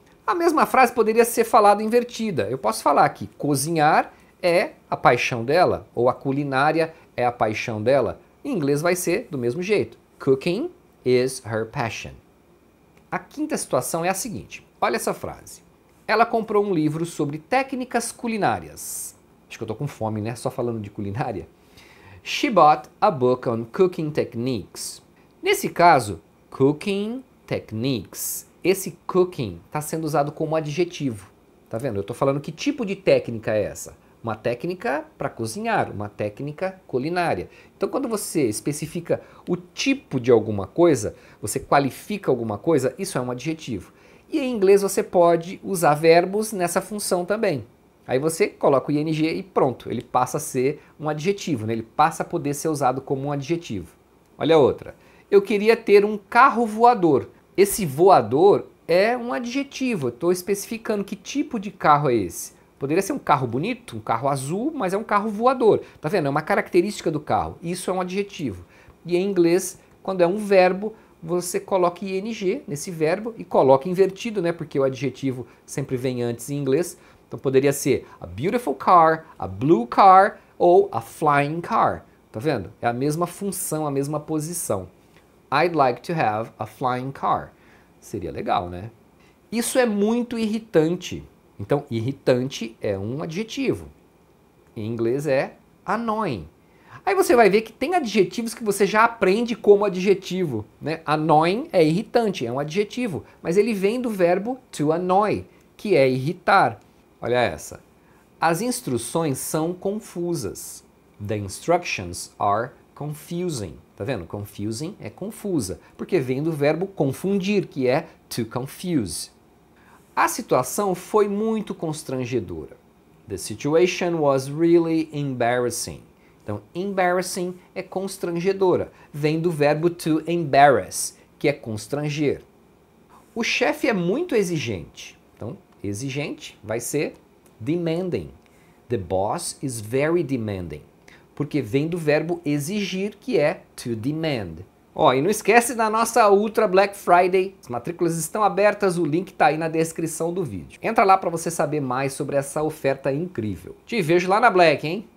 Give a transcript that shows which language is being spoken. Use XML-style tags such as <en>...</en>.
<pt>A mesma frase poderia ser falada invertida. Eu posso falar que cozinhar é a paixão dela, ou a culinária é a paixão dela. Em inglês vai ser do mesmo jeito.</pt> <en>Cooking is her passion.</en> <pt>A quinta situação é a seguinte. Olha essa frase. Ela comprou um livro sobre técnicas culinárias. Acho que eu tô com fome, né? Só falando de culinária.</pt> <en>She bought a book on cooking techniques.</en> <pt>Nesse caso, cooking techniques. Esse cooking está sendo usado como adjetivo. Tá vendo? Eu tô falando que tipo de técnica é essa? Uma técnica para cozinhar, uma técnica culinária. Então, quando você especifica o tipo de alguma coisa, você qualifica alguma coisa, isso é um adjetivo. E em inglês você pode usar verbos nessa função também. Aí você coloca o ing e pronto, ele passa a ser um adjetivo, né? Ele passa a poder ser usado como um adjetivo. Olha a outra. Eu queria ter um carro voador. Esse voador é um adjetivo, eu estou especificando que tipo de carro é esse. Poderia ser um carro bonito, um carro azul, mas é um carro voador. Tá vendo? É uma característica do carro. Isso é um adjetivo. E em inglês, quando é um verbo, você coloca ing nesse verbo e coloca invertido, né? Porque o adjetivo sempre vem antes em inglês. Então poderia ser</pt> <en>a beautiful car, a blue car</en> <pt>ou</pt> <en>a flying car.</en> <pt>Tá vendo? É a mesma função, a mesma posição.</pt> <en>I'd like to have a flying car.</en> <pt>Seria legal, né? Isso é muito irritante. Então, irritante é um adjetivo. Em inglês é annoying. Aí você vai ver que tem adjetivos que você já aprende como adjetivo, né? Annoying é irritante, é um adjetivo, mas ele vem do verbo to annoy, que é irritar. Olha essa. As instruções são confusas.</pt> <en>The instructions are confusing.</en> <pt>Tá vendo? Confusing é confusa, porque vem do verbo confundir, que é to confuse. A situação foi muito constrangedora.</pt> <en>The situation was really embarrassing.</en> <pt>Então, embarrassing é constrangedora. Vem do verbo to embarrass, que é constranger. O chefe é muito exigente. Então, exigente vai ser demanding.</pt> <en>The boss is very demanding.</en> <pt>Porque vem do verbo exigir, que é to demand. Ó, e não esquece da nossa Ultra Black Friday. As matrículas estão abertas, o link tá aí na descrição do vídeo. Entra lá para você saber mais sobre essa oferta incrível. Te vejo lá na Black, hein?</pt>